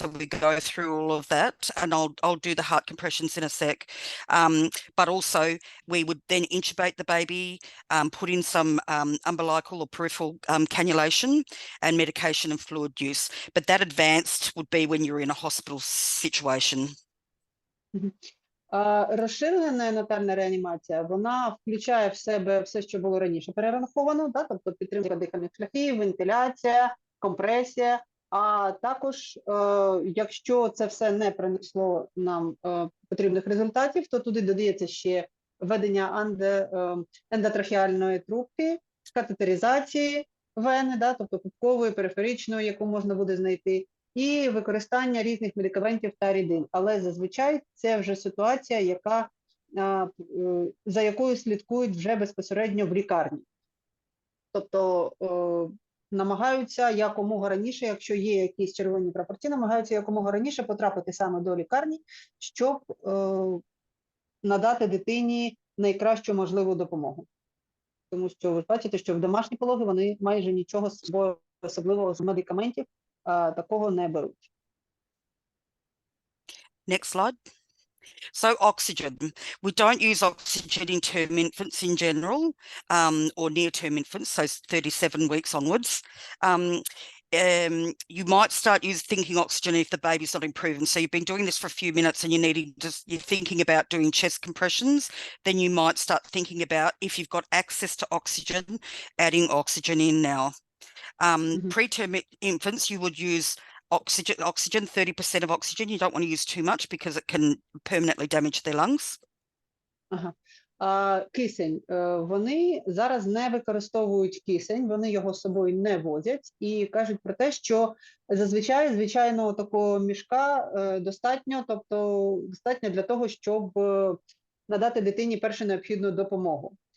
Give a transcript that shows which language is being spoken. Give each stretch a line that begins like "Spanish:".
English: So we go through all of that, and I'll do the heart compressions in a sec. But also we would then intubate the baby, put in some umbilical or peripheral cannulation and medication and fluid use. But that advanced would be when you're in a hospital situation.
Ukrainian: Розширена неонатальна реанімація, вона включає в себе все, що було раніше перераховано, тобто підтримка дихальних шляхів, вентиляція, компресія, а також, якщо це все не принесло нам потрібних результатів, то туди додається ще введення ендотрахеальної трубки, катетеризації, вени, да, тобто пупкової, периферичної, яку можна буде знайти, і використання різних медикаментів та рідин. Але зазвичай це вже ситуація, яка, за якою слідкують вже безпосередньо в лікарні. Тобто намагаються якомога раніше, якщо є якісь червоні прапорці, намагаються якомога раніше потрапити саме до лікарні, щоб надати дитині найкращу можливу допомогу. Тому що ви бачите, що в домашні пологи вони майже нічого з собою, особливо з медикаментів, такого не беруть.
English: Next slide. So oxygen. We don't use oxygen in term infants in general, or near-term infants, so 37 weeks onwards. You might start thinking oxygen if the baby's not improving. So you've been doing this for a few minutes and you're thinking about doing chest compressions, then you might start thinking about, if you've got access to oxygen, adding oxygen in now. Preterm infants, you would use oxygen, 30% of oxygen. You don't want to use too much because it can permanently damage their lungs.
Ukrainian: Кисень. Вони зараз не використовують кисень, вони його з собою не возять і кажуть про те, що зазвичай, звичайно, такого мішка достатньо, тобто достатньо для того, щоб надати дитині першу необхідну допомогу.